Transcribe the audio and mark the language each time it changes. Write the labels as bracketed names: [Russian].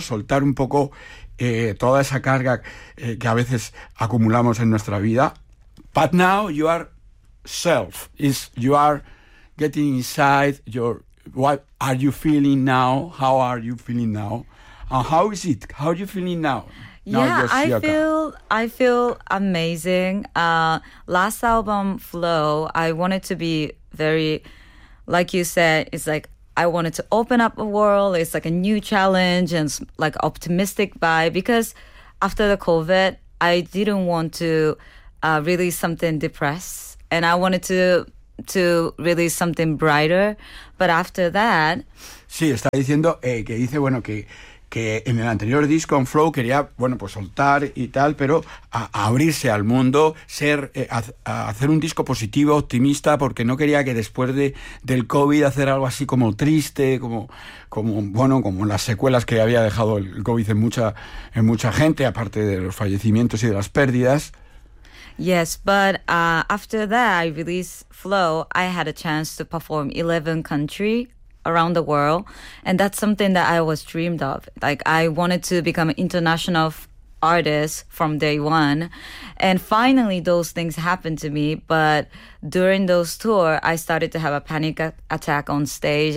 [Spanish] Soltar un poco toda esa carga que a veces acumulamos en nuestra vida. [English] But now you are self. Is you are getting inside your. What are you feeling now? How are you feeling now? How is it? How are you feeling now? I feel amazing. Last album, Flow, I wanted to be very, like you said, it's like I wanted to open up a world. It's like a new challenge and like optimistic vibe, because after the COVID, I didn't want to release something depressed, and I wanted to release something brighter. But after that, [Spanish] sí, está diciendo que dice, bueno, que en el anterior disco en Flow quería, bueno, pues soltar y tal, pero a abrirse al mundo, ser a hacer un disco positivo, optimista, porque no quería que después del COVID hacer algo así como triste, como bueno, como las secuelas que había dejado el COVID en mucha gente, aparte de los fallecimientos y de las pérdidas. [English] Yes, but after that, I released Flow. I had a chance to perform 11 countries around the world. And that's something that I was dreamed of. Like, I wanted to become an international artist from day one. And finally, those things happened to me. But during those tours, I started to have a panic attack on stage.